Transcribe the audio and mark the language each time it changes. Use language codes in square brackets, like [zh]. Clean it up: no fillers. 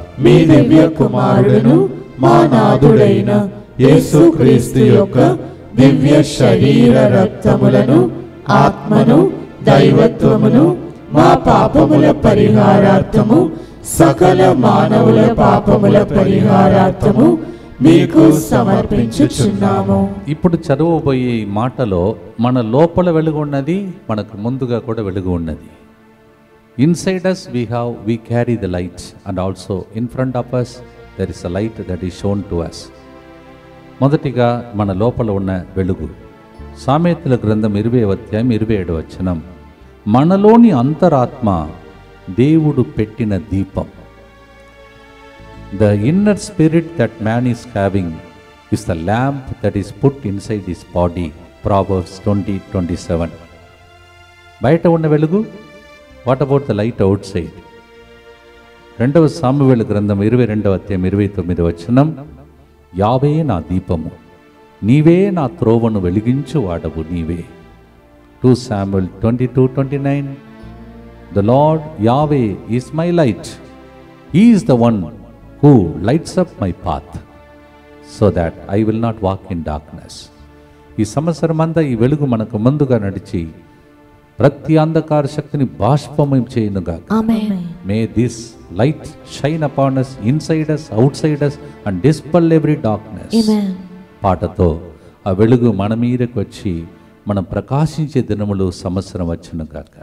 [te] మీ దివ్య కుమారుడును మా నాథుడైన యేసుక్రీస్తు యొక్క దివ్య శరీర రక్తములను ఆత్మను దైవత్వమును మా పాపముల పరిహారార్థము సకల మానవుల పాపముల పరిహారార్థము మీకు సమర్పించుచున్నాము. ఇప్పుడు చదవబోయే ఈ మాటలో మన లోపల వెలుగు ఉన్నది, మనకు ముందుగా కూడా వెలుగు ఉన్నది. [en] Inside us we carry the light, and also in front of us there is a light that is shown to us. [te] మొదటిగా మన లోపల ఉన్న వెలుగు. సామెతల గ్రంథం 20వ అధ్యాయం 27వ వచనం, మనలోని అంతరాత్మ దేవుడు పెట్టిన దీపం. [en] The inner spirit that man is having is the lamp that is put inside his body. [te] Proverbs 20:27. బయట ఉన్న వెలుగు. [en] What about the light outside? [te] 2వ సామువేలు గ్రంథం 22వ అధ్యాయం 29వ వచనం, యావే నా దీపము, నీవే నా త్రోవను వెలిగించు వాడవు నీవే. [en] 2 Samuel 22:29. The Lord Yahweh is my light. He is the one who lights up my path so that I will not walk in darkness. [te] ఈ సంవత్సరమంతా ఈ వెలుగు మనకు ముందుగా నడిచి ప్రతి అంధకార శక్తిని బాష్పమయం చేయునుగాక. ఆమేన్. [en] May this light shine upon us, inside us, outside us, and dispel every darkness. [te] ఆమేన్. పాటతో ఆ వెలుగు మన మీదకి వచ్చి మనం ప్రకాశించే దినములు సంవత్సరం వచ్చునుగాక.